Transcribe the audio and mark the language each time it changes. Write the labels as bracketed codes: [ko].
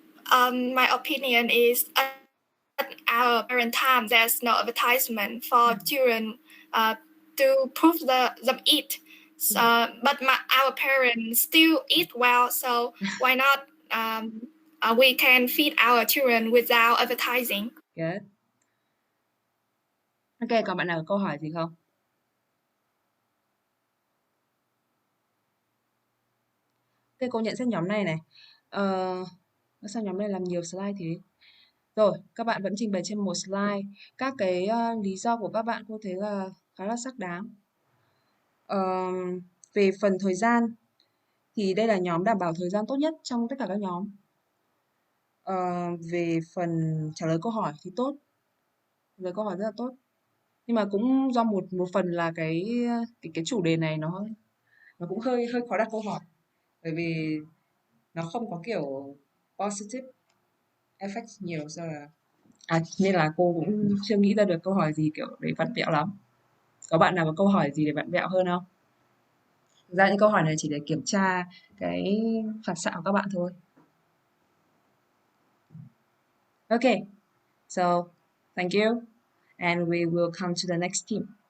[en] My opinion is at our parent time, there's no advertisement for children to prove them eat. So, but our parents still eat well, so why not we can feed our children without advertising. Good. [vi] Ok, còn bạn nào có câu hỏi gì không? Ok, cô nhận xét nhóm này này. Sao nhóm này làm nhiều slide thế? Rồi, các bạn vẫn trình bày trên một slide. Các cái lý do của các bạn cô thấy là khá là xác đáng. Về phần thời gian thì đây là nhóm đảm bảo thời gian tốt nhất trong tất cả các nhóm. Về phần trả lời câu hỏi thì tốt. Trả lời câu hỏi rất là tốt. Nhưng mà cũng do một phần là cái chủ đề này nó cũng hơi khó đặt câu hỏi. Bởi vì nó không có kiểu positive effect nhiều nên là cô cũng chưa nghĩ ra được câu hỏi gì kiểu để vặn vẹo lắm. Có bạn nào có câu hỏi gì để vặn vẹo hơn không? Thực ra những câu hỏi này chỉ để kiểm tra cái phản xạ của các bạn thôi. [en] Okay, so thank you, and we will come to the next team.